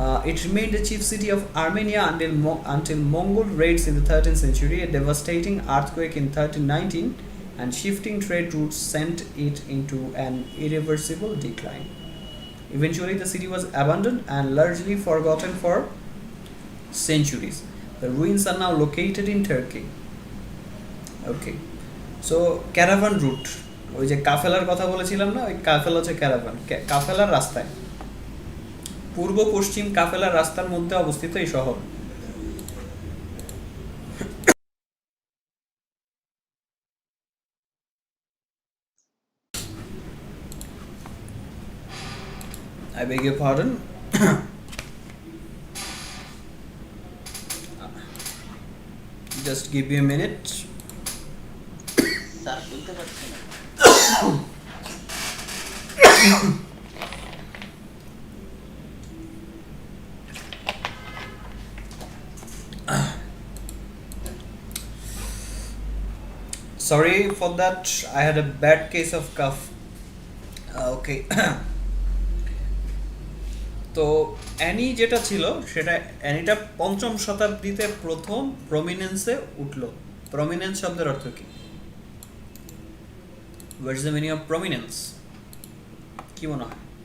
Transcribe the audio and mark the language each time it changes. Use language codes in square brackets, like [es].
[en] It remained the chief city of Armenia until Mongol raids in the 13th century, a devastating earthquake in 1319, and shifting trade routes sent it into an irreversible decline. Eventually, the city was abandoned and largely forgotten for centuries. The ruins are now located in Turkey. Okay. So, caravan route. [bn] ওই যে কাফেলার কথা বলেছিলাম না, ওই কাফেলা হচ্ছে caravan, কাফেলার রাস্তায়, পূর্ব পশ্চিম কাফেলার রাস্তার মধ্যে অবস্থিত এই শহর। [en] I beg your pardon. Just give me a minute. [bn] Sir শুনতে পাচ্ছি না। [en] Sorry for that, I had a bad case of cough. Okay. [bn] তো অ্যানি যেটা ছিল সেটা অ্যানিটা 5ম শতাব্দীতে প্রথম প্রমিনেন্সে উঠলো। প্রমিনেন্স শব্দের অর্থ কি? [en] What's the meaning of prominence? [bn] কি মনে হয়?